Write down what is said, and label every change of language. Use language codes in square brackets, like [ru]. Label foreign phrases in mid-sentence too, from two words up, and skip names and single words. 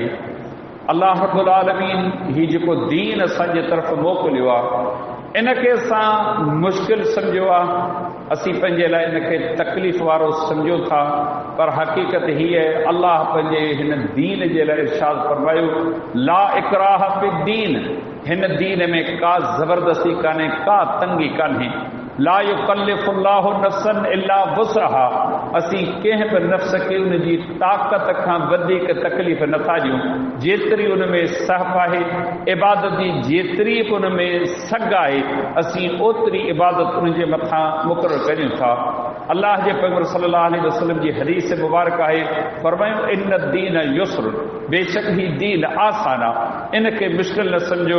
[sd] अल्लाह रब्बुल आलमीन ही जेको दीन असांजे तरफ़ मोकिलियो आहे इनखे असां मुश्किल सम्झियो आहे, असीं पंहिंजे लाइ इनखे तकलीफ़ वारो सम्झूं था, पर हक़ीक़त हीअ आहे अल्लाह पंहिंजे हिन दीन जे लाइ इरशाद फरमायो, [ar] لا إكراه في الدين, [sd] हिन दीन में का ज़बरदस्ती कान्हे, का तंगी कान्हे। [ar] لا يكلف الله نفسا إلا وسعها, [sd] असीं कंहिं बि नफ़्स खे उन जी ताक़त खां वधीक तकलीफ़ नथा ॾियूं। जेतिरी उन में सहप आहे, इबादत जी जेतिरी बि उन में सघ आहे, असीं ओतिरी इबादत उन जे मथां मुक़ररु करियूं था। अल्लाह जे पैगंबर [ar] صلى الله عليه وسلم [sd] जी हदीस मुबारक आहे, फरमायो [ar] إن الدين يسر, [sd] बेशक ही दीन आसान आहे, इनखे मुश्किल न सम्झो।